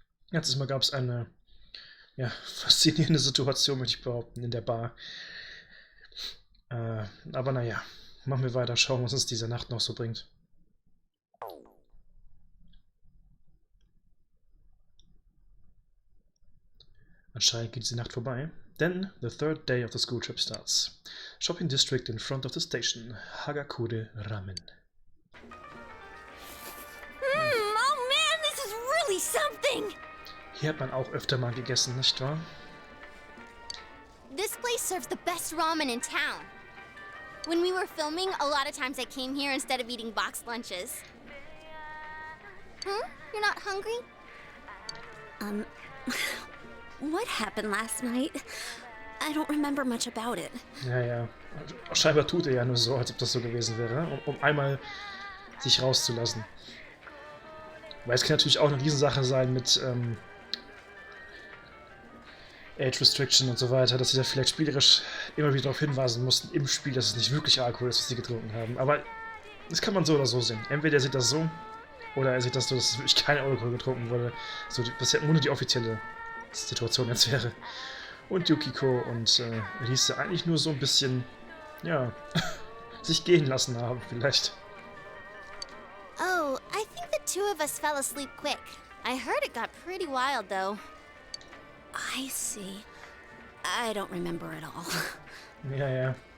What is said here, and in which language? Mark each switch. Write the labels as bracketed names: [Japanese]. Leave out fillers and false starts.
[German] Letztes Mal gab es eine, faszinierende Situation, möchte ich behaupten, in der Bar. Aber naja, machen wir weiter, schauen, was uns diese Nacht noch so bringt. Anscheinend geht diese Nacht vorbei. [English] Then, the third day of the school trip starts. Shopping district in front of the station. Hagakure Ramen. Oh man, this is really something! [German] Hier hat man auch öfter mal gegessen, nicht wahr? [English] This place serves the best ramen in town. When we were filming, a lot of times I came here instead of eating boxed lunches. You're not hungry? What happened last night? I don't remember much about it. [German] Ja. Scheinbar tut er ja nur so, als ob das so gewesen wäre, um einmal sich rauszulassen. Weil es kann natürlich auch eine Riesensache sein mit Age Restriction und so weiter, dass sie da vielleicht spielerisch immer wieder darauf hinweisen mussten im Spiel, dass es nicht wirklich Alkohol ist, was sie getrunken haben. Aber das kann man so oder so sehen. Entweder er sieht das so, oder er sieht das so, dass es wirklich kein Alkohol getrunken wurde. So, was ja nur die offizielle Situation jetzt wäre. Und Yukiko und Riese eigentlich nur so ein bisschen, ja, sich gehen lassen haben, vielleicht. [English] Oh, I think the two of us fell asleep quick. I heard it got pretty wild, though. I see. I don't remember at all. [German] Ja.